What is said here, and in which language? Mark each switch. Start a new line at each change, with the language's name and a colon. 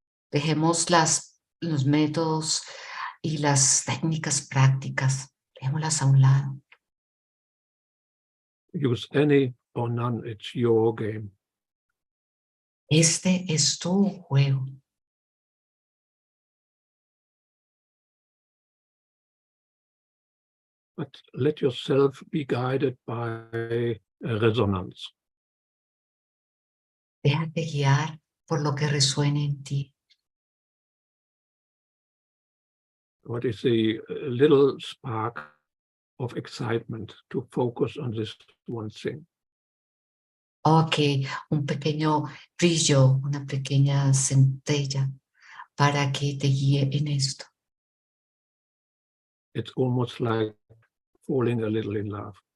Spanish: Dejemos los métodos y las técnicas prácticas, dejémoslas a un lado.
English: Use any or none, it's your game.
Spanish: Este es tu juego.
English: But let yourself be guided by resonance.
Spanish: Déjate guiar por lo que resuene en ti.
English: What is the little spark of excitement to focus on this one thing?
Spanish: Ok, un pequeño brillo, una pequeña centella para que te guíe en esto.
English: It's almost like falling a little in love.